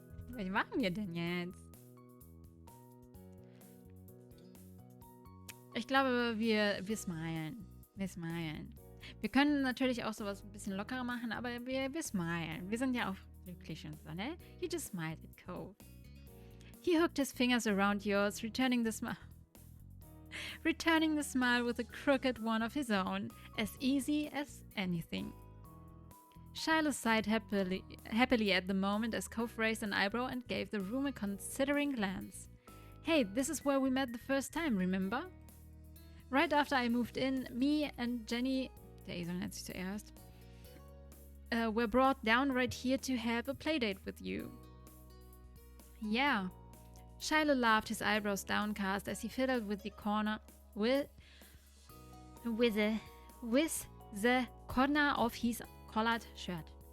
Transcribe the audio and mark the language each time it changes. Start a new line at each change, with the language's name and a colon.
German: Was machen wir denn jetzt? Ich glaube, wir smilen. Wir smilen. Wir können natürlich auch sowas ein bisschen lockerer machen, aber wir smilen. Wir sind ja auch glücklich und so, ne?
English: You just smiled at Cove. He hooked his fingers around yours, returning the smile with a crooked one of his own, as easy as anything. Shiloh sighed happily at the moment as Cove raised an eyebrow and gave the room a considering glance. Hey, this is where we met the first time, remember? Right after I moved in, me and Jenny,
German: der Esel nennt sich zuerst,
English: were brought down right here to have a playdate with you. Yeah. Shiloh laughed, his eyebrows downcast as he fiddled with the corner with the corner of his collared shirt.